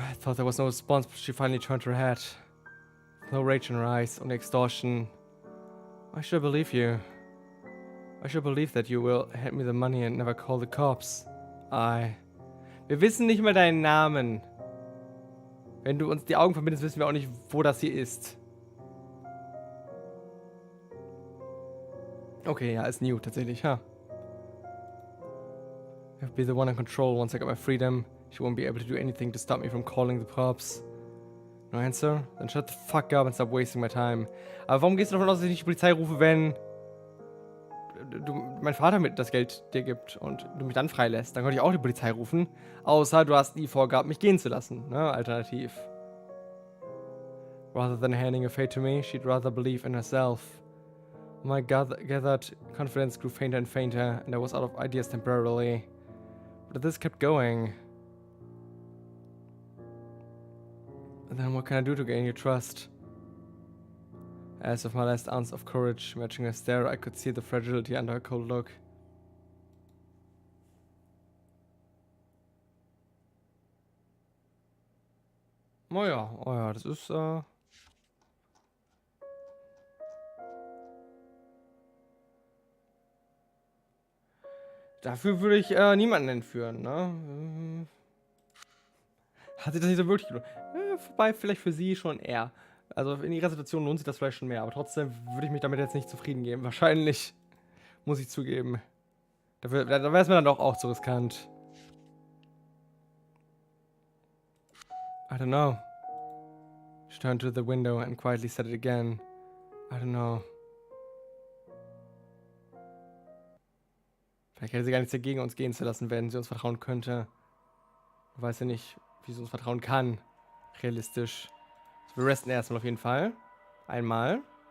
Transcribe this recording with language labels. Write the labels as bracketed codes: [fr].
[en] I thought there was no response, but she finally turned her head. No rage in her eyes, only extortion. Why should I believe you? I should believe that you will hand me the money and never call the cops. [de] Wir wissen nicht mal deinen Namen. Wenn du uns die Augen verbindest, wissen wir auch nicht, wo das hier ist. Okay, ja, ist new tatsächlich, ha. [en] I'll be the one in control once I get my freedom. She won't be able to do anything to stop me from calling the cops. No answer? Then shut the fuck up and stop wasting my time. [de] Aber warum gehst du davon aus, dass ich nicht die Polizei rufe, wenn mein Vater mit das Geld dir gibt und du mich dann freilässt? Dann könnte ich auch die Polizei rufen. Außer du hast nie vorgehabt, mich gehen zu lassen, ne? Alternativ. [en] Rather than handing a fate to me, she'd rather believe in herself. My gathered confidence grew fainter and fainter, and I was out of ideas temporarily. But this kept going. And then what can I do to gain your trust? As of my last ounce of courage matching her stare, I could see the fragility under her cold look. [de] Oh ja, das ist, Dafür würde ich niemanden entführen, ne? Hat sich das nicht so wirklich gelohnt? Wobei, vielleicht für sie schon eher. Also in ihrer Situation lohnt sich das vielleicht schon mehr, aber trotzdem würde ich mich damit jetzt nicht zufrieden geben. Wahrscheinlich, muss ich zugeben. Da wäre es mir dann doch auch zu riskant. [en] I don't know. She turned to the window and quietly said it again. I don't know. [de] Vielleicht hätte sie gar nichts dagegen, uns gehen zu lassen, wenn sie uns vertrauen könnte. Ich weiß ja nicht, wie sie uns vertrauen kann. Realistisch. Also wir resten erstmal auf jeden Fall. Einmal.